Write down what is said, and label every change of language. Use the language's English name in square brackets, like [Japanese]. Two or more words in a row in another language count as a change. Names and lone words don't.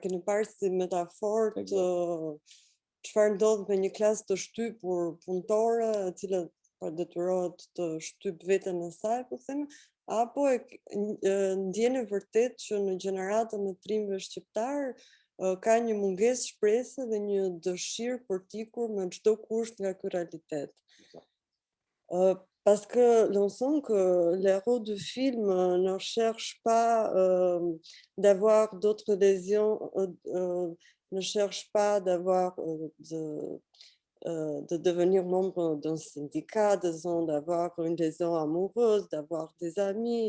[Albanian] Po, e keni parë si metaforë të çfarë ndodh me një klasë të shtypur punëtore, e cila detyrohet të shtyp veten e saj, po them, apo ndjen e vërtet që në gjeneratën e trimëve shqiptar ka një mungesë shprese dhe një dëshirë për t'ikur me çdo kusht nga ky realitet. [French] Parce que l'on sent que l'héros du film ne cherche pas d'avoir d'autres lésions, ne cherche pas d'avoir de devenir membre d'un syndicat, d'avoir une liaison amoureuse, d'avoir des amis.